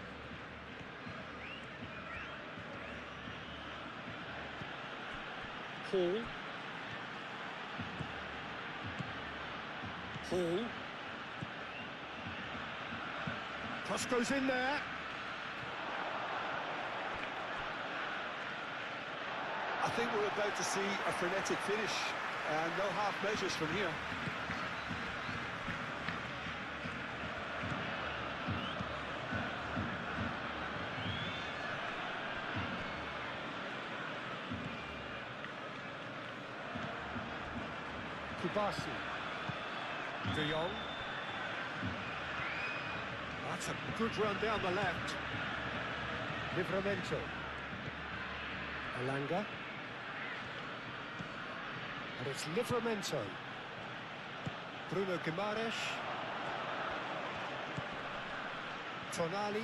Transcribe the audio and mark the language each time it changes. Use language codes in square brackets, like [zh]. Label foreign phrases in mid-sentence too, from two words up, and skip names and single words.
[en] Hall. Cross goes in there. I think we're about to see a frenetic finish. No half measures from here. Kubasi. De Jong. That's a good run down the left. Livramento. Alanga. And it's Livramento. Bruno Guimaraes. Tonali.